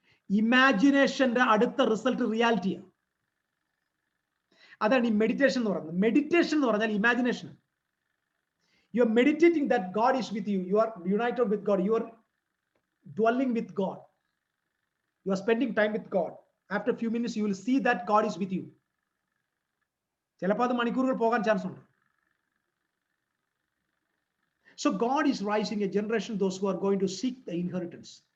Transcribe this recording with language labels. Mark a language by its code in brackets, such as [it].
[ml] ഇമാജിനേഷന്റെ അടുത്ത റിസൾട്ട് റിയാലിറ്റിയാണ്. അതാണ് ഈ മെഡിറ്റേഷൻ എന്ന് പറയുന്നത്. മെഡിറ്റേഷൻ എന്ന് പറഞ്ഞാൽ imagination. [en] You are meditating that God is with you, you are united with God, you are dwelling with God, you are spending time with God. After a few minutes you will see that God is with you. [ml] ചിലപ്പോൾ അത് മണിക്കൂറുകൾ പോകാൻ chance ഉണ്ട്. [en] So God is rising a generation, those who are going to seek the inheritance.